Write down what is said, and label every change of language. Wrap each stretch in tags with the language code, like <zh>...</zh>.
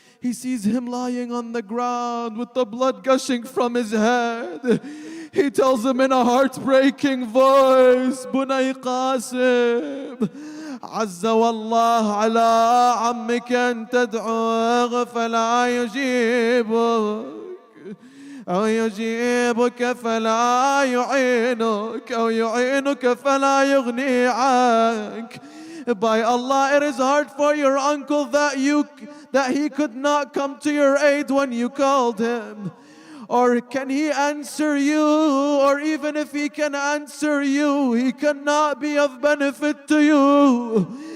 <en>He sees him lying on the ground with the blood gushing from his head. He tells him in a heartbreaking voice,</en> <ar>Bunay Qasim, عز والله على عمك أن تدعوه فلا يجيبك أو يجيبك فلا يعينك أو يعينك فلا يغني عنك.</ar> <en>By Allah, it is hard for your uncle that he could not come to your aid when you called him. Or can he answer you? Or even if he can answer you, he cannot be of benefit to you.</en>